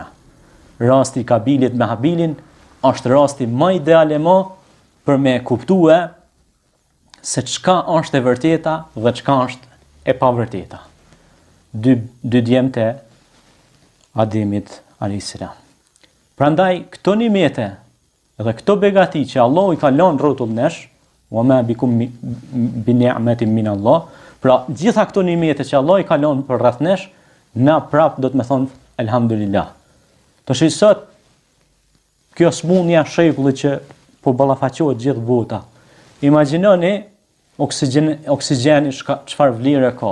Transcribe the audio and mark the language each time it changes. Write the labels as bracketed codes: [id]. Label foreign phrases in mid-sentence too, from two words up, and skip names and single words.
[sq] Rasti i Kabilit me Habilin është rasti më ideal e më për me kuptue se çka është e vërteta dhe çka është e pavërteta. Dy djemtë e Ademit a.s. Prandaj këto nimete dhe këto begati që Allah i ka lënë rrotull nesh, [ar] وما بكم بنعمة من الله, [sq] pra gjitha këto nimete që Allah i ka lënë për rreth nesh, na prap do të më thonë elhamdulillah. Tash sot kjo smundja shekulli që po ballafaqohet gjithë bota. Imagjinoni oksigjeni çfarë vlerë ka.